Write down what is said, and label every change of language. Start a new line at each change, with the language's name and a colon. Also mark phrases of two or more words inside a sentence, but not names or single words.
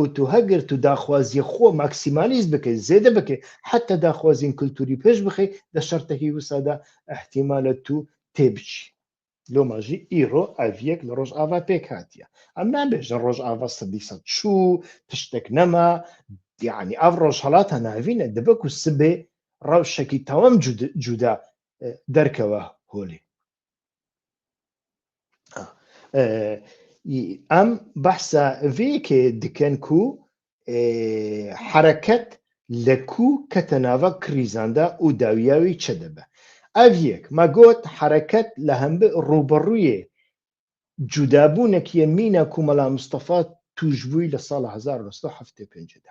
Kurdish: تو هەگەر تو داخوازی خۆ ماکسیمالیز بکەی زێدە بکەی حتا داخوازین کللتوری پێش بخەی لە شەرتەکی وسادا احتیمالە تو تێبچی لۆماژی ئیرۆ ئەڤیەک لە ڕۆژ ئاوا پێک هاتیە ئەم نابێژە ڕۆژ ئاوا سەدیسەد چوو تشتێک نەما یعنی ئەو ڕۆژهەڵاتە ناوینە دەبک و سبێ ڕەوشێکی تەواو جودا دەرکەوە هۆلێ ئەم بەحسە vêyekê dikin ku hereket li ku kete nava krîzan de û dawiya wî çi dibe. Ev yek me got hereket li rûberûyê cudabûnekî mîna ku Mela Mustafa tûjbûyî li sala 1975 de.